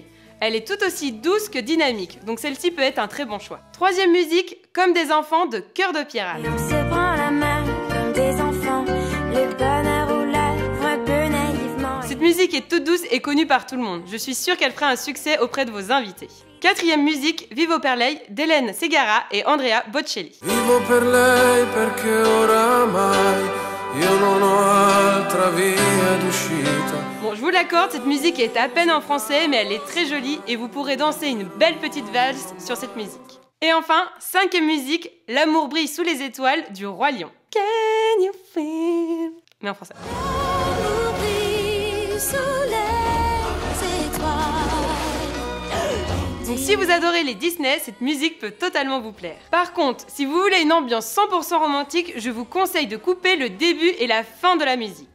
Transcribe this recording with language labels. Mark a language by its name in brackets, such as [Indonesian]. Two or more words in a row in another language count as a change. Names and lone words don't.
[French] Elle est tout aussi douce que dynamique, donc celle-ci peut être un très bon choix. Troisième musique, Comme des enfants de Cœur de Pirate. Et on se prend la main comme des enfants, le bonheur aux lèvres un peu naïvement. Cette musique est toute douce et connue par tout le monde. Je suis sûre qu'elle fera un succès auprès de vos invités. Quatrième musique, Vivo per lei d'Hélène Ségara et Andrea Bocelli. [Italian] Vivo per lei perché oramai io non ho altra via d'uscita. [French] Bon, je vous l'accorde, cette musique est à peine en français, mais elle est très jolie et vous pourrez danser une belle petite valse sur cette musique. Et enfin, cinquième musique, L'amour brille sous les étoiles du Roi Lion. [English] Can you feel... [French] Mais en français. L'amour brille sous les étoiles. Donc si vous adorez les Disney, cette musique peut totalement vous plaire. Par contre, si vous voulez une ambiance 100% romantique, je vous conseille de couper le début et la fin de la musique.